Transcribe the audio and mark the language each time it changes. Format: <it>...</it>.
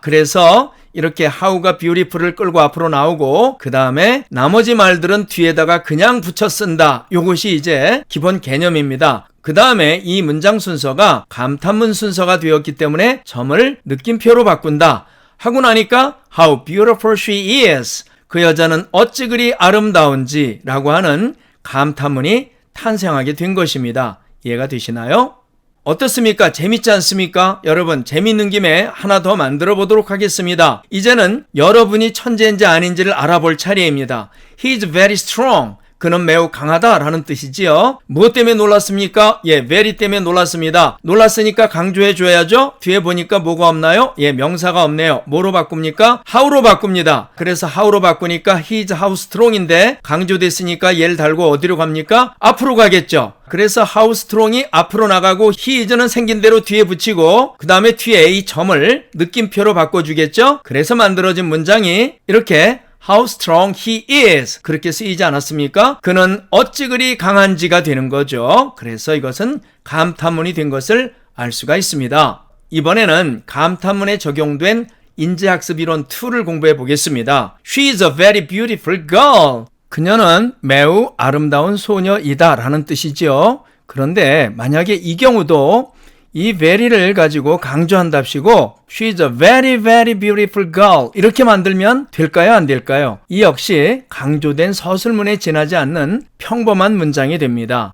<ko>그래서 이렇게 how가 beautiful을 끌고 앞으로 나오고 그 다음에 나머지 말들은 뒤에다가 그냥 붙여 쓴다. 요것이 이제 기본 개념입니다. 그 다음에 이 문장 순서가 감탄문 순서가 되었기 때문에 점을 느낌표로 바꾼다. 하고 나니까</ko> <en>how beautiful she is.</en> <ko>그 여자는 어찌 그리 아름다운지 라고 하는 감탄문이 탄생하게 된 것입니다. 이해가 되시나요? 어떻습니까? 재밌지 않습니까? 여러분 재밌는 김에 하나 더 만들어 보도록 하겠습니다. 이제는 여러분이 천재인지 아닌지를 알아볼 차례입니다.</ko> <en>He is very strong.</en> <ko>그는 매우 강하다라는 뜻이지요. 무엇 때문에 놀랐습니까? very 때문에 놀랐습니다. 놀랐으니까 강조해 줘야죠. 뒤에 보니까 뭐가 없나요? 명사가 없네요. 뭐로 바꿉니까? how로 바꿉니다. 그래서 how로 바꾸니까</ko> <en>he is how strong</en> <ko>인데 강조됐으니까 얘를 달고 어디로 갑니까? 앞으로 가겠죠. 그래서 how strong이 앞으로 나가고 he is는 생긴 대로 뒤에 붙이고 그 다음에 뒤에 이 점을 느낌표로 바꿔주겠죠. 그래서 만들어진 문장이 이렇게</ko> <en>How strong he is.</en> <ko>그렇게 쓰이지 않았습니까? 그는 어찌 그리 강한지가 되는 거죠. 그래서 이것은 감탄문이 된 것을 알 수가 있습니다. 이번에는 감탄문에 적용된 인지학습 이론 2를 공부해 보겠습니다.</ko> <en>She is a very beautiful girl.</en> <ko>그녀는 매우 아름다운 소녀이다 라는 뜻이죠. 그런데 만약에 이 경우도 이 very를 가지고 강조한답시고</ko> <en>She's a very very beautiful girl</en> <ko>이렇게 만들면 될까요? 안 될까요? 이 역시 강조된 서술문에 지나지 않는 평범한 문장이 됩니다.</ko>